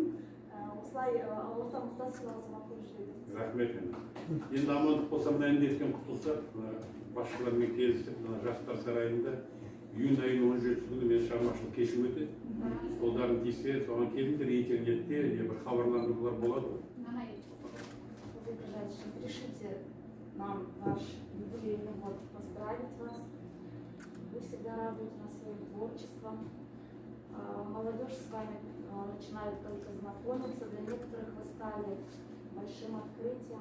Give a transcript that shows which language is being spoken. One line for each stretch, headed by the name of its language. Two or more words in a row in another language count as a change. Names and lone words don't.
Kazakh: Осылай ортамызда сыйлық азамат болып жүреді. Рахмет. Енді амандық болса, мына індеттен құтылса, басшылармен келісіп, жастар сарайында июнь айының 17 күні мен шығармашылық кешім өтеді. Қолдарын тисе, соған келіңдер, интернетте бір хабарландырулар болады ғой.
Russian: Разрешите нам ваш юбилейный год поздравить вас. Вы всегда радуете нас своим творчеством. Молодежь с вами начинает только знакомиться. Для некоторых вы стали большим открытием.